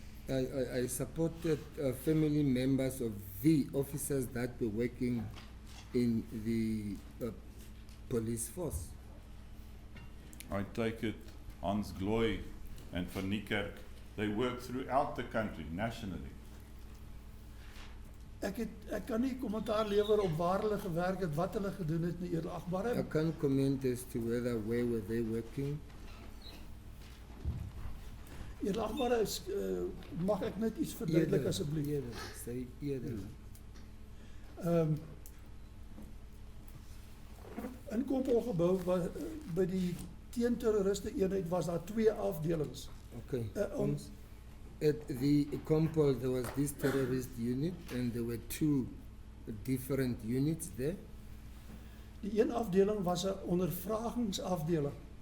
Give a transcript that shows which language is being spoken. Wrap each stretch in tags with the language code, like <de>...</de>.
<en>I supported family members of the officers that were working in the police force. I take it Hans Gloy and Van Niekerk, they work throughout the country, nationally.</en> <af>Ek kan nie kommentaar lewer op waar hulle gewerk het, wat hulle gedoen het nie, edelagbare.</af> <en>I can't comment as to where were they working.</en> <af>Edelagbare, mag ek net iets verduidelik asseblief? Eerder, sê eerder. In Kompelgebou by die teenterroriste eenheid was daar 2 afdelings.</af> <en>Okay. At the Compol, there was this terrorist unit, and there were 2 different units there.</en> <af>Die een afdeling was 'n ondervragingsafdeling.</af>